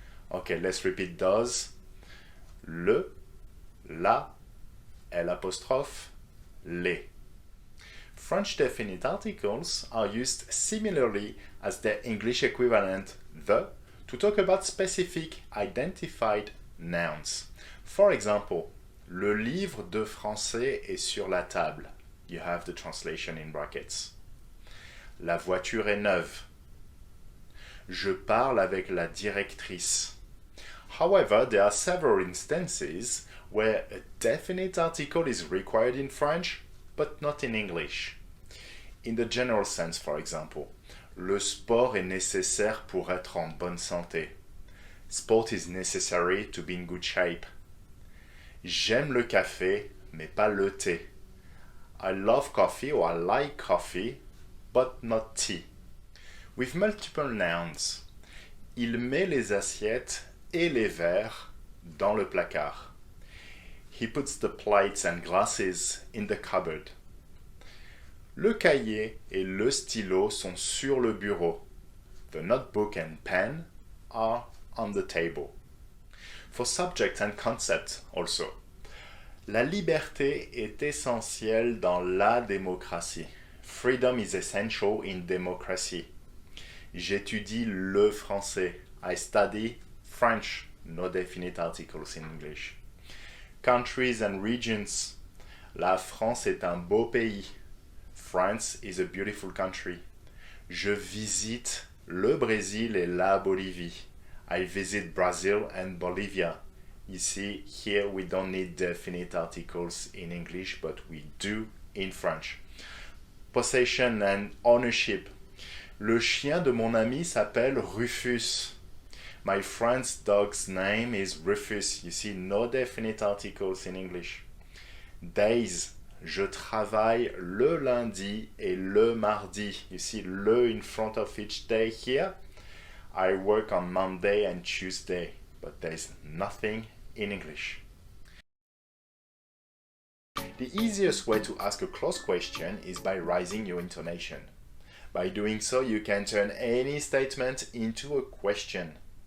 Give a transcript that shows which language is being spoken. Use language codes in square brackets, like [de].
[en] Okay, let's repeat those. Le, la, elle apostrophe, les. French definite articles are used similarly as their English equivalent, the, to talk about specific identified nouns. For example, [fr] le livre de français est sur la table. [en] You have the translation in brackets. [fr] La voiture est neuve. Je parle avec la directrice. [en] However, there are several instances where a definite article is required in French, but not in English. In the general sense, for example, [fr] le sport est nécessaire pour être en bonne santé. [en] Sport is necessary to be in good shape. [fr] J'aime le café, mais pas le thé. [en] I love coffee or I like coffee, but not tea. With multiple nouns, [fr] il met les assiettes et les verres dans le placard. [en] He puts the plates and glasses in the cupboard. [fr] Le cahier et le stylo sont sur le bureau. [en] The notebook and pen are on the table. For subject and concept also. [fr] La liberté est essentielle dans la démocratie. [en] Freedom is essential in democracy. [fr] J'étudie le français. [en] I study French. No definite articles in English. Countries and regions. [fr] La France est un beau pays. [en] France is a beautiful country. [fr] Je visite le Brésil et la Bolivie. [en] I visit Brazil and Bolivia. You see, here we don't need definite articles in English, but we do in French. Possession and ownership. [fr] Le chien de mon ami s'appelle Rufus. [en] My friend's dog's name is Rufus. You see, no definite articles in English. Days. [fr] Je travaille le lundi et le mardi. [en] You see, le in front of each day here. I work on Monday and Tuesday, but there's nothing in English. The easiest way to ask a close question is by raising your intonation. By doing so, you can turn any statement into a question.